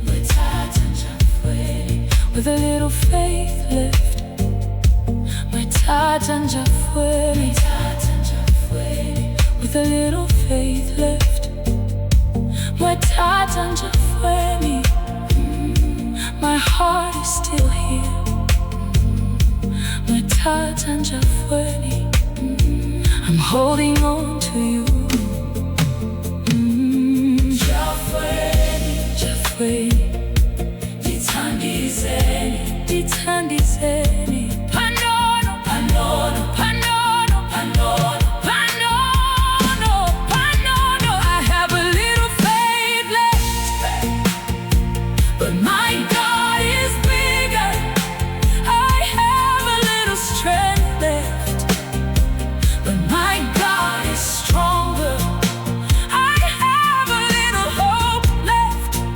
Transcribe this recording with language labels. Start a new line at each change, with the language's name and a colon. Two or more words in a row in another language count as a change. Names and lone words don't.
Bemba: Mwe Tata Njafweni
English: With a little faith left
Bemba: Mwe Tata Njafweni Mwe Tata Njafweni
English: With a little faith left
Bemba: Mwe Tata Njafweni
English: My heart is still here
Bemba: Mwe Tata Njafweni
English: I'm holding on to you
Bemba: Njafweni Njafweni
Nyanja: Ditandizeni Ditandizeni
Bemba: Panono Panono Panono Panono Panono
English: Panono I have a little faith left But my God is bigger I have a little strength left But my God is stronger I have a little hope left